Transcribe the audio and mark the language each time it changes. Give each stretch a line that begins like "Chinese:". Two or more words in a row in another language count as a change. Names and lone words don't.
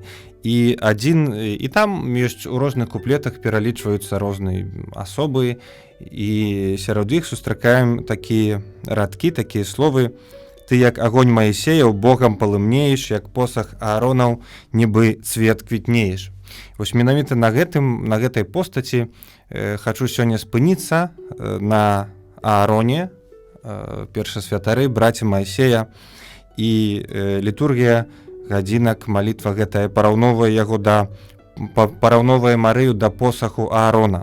Ukrainian: І там у різних куплетах перелічваються різні особи, і серед їх зустрічаємо такі радки, такі слова: «Ти, як огонь Моїсеєв, Богом полымнеєш, як посох Ааронов, ніби цвет квітнеєш».
Belarusian: Ось менавіта на гэтай постаці хочу сёння спыніцца на Аароне, першасвятары, браце Моісея, і літургія гадзінак, малітва гэтая параўноўвае Марыю да посаху Аарона.